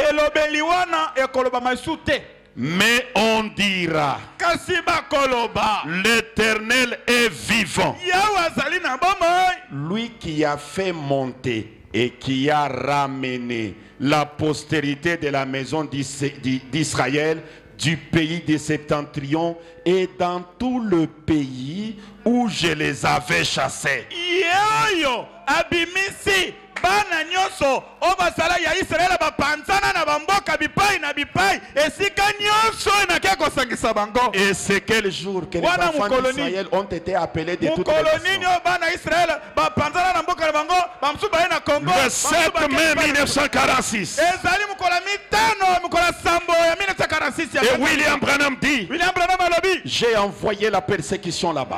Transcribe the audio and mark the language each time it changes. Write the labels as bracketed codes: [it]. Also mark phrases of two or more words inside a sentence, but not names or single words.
[fr] Mais on dira, l'Éternel est vivant, lui qui a fait monter et qui a ramené la postérité de la maison d'Israël du pays des septentrions et dans tout le pays où je les avais chassés. [ln] Bana nyoso obasala ya Israël bapanzana na bamboka bipai na bipai esika nyoso na keko sangisa bango. [fr] Et c'est quel jour que les enfants d'Israël ont été appelés de toutes les nations? Le 7 mai 1946. Et William Branham dit, j'ai envoyé la persécution là-bas.